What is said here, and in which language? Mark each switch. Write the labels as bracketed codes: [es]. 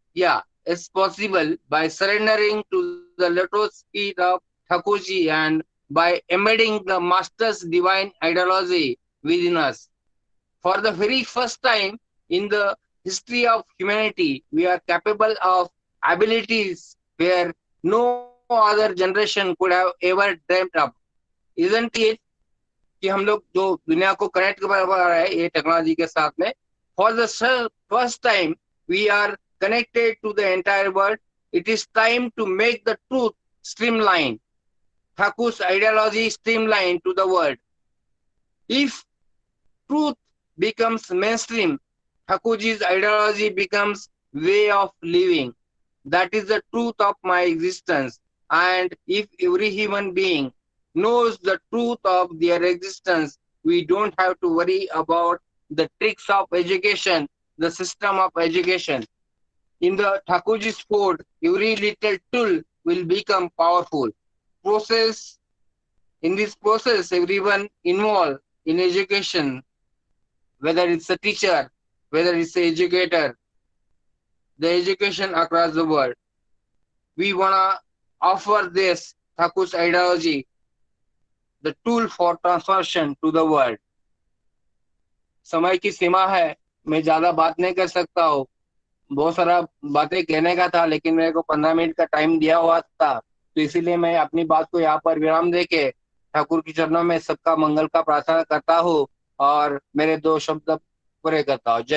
[en] Yeah, it's possible by surrendering to the lotus feet of Thakurji and by embedding the master's divine ideology within us. For the very first time in the history of humanity, we are capable of abilities where no other generation could have ever dreamt of. Isn't it? [hi] कि हम लोग जो दुनिया को connect कर रहा है ये टेक्नोलॉजी के साथ में, [en] For the first time we are connected to the entire world. It is time to make the truth streamline. Thakur's ideology streamline to the world. If truth becomes mainstream, Thakurji's ideology becomes way of living. That is the truth of my existence. And if every human being knows the truth of their existence, we don't have to worry about the tricks of education, the system of education. In the Thakurji's fold, every little tool will become powerful. In this process, everyone involved in education, whether it's a teacher, whether it's an educator, the education across the world, we wanna offer this Thakur's ideology, the tool for transformation to the world. [hi] समय की सीमा है, मैं ज्यादा बात नहीं कर सकता हूँ, बहुत सारा बातें कहने का था, लेकिन मेरे को 15 मिनट का टाइम दिया हुआ था, तो इसीलिए मैं अपनी बात को यहाँ पर विराम देके ठाकुर के चरणों में सबका मंगल का प्रार्थना करता हूँ और मेरे 2 शब्द पूरे करता हूँ।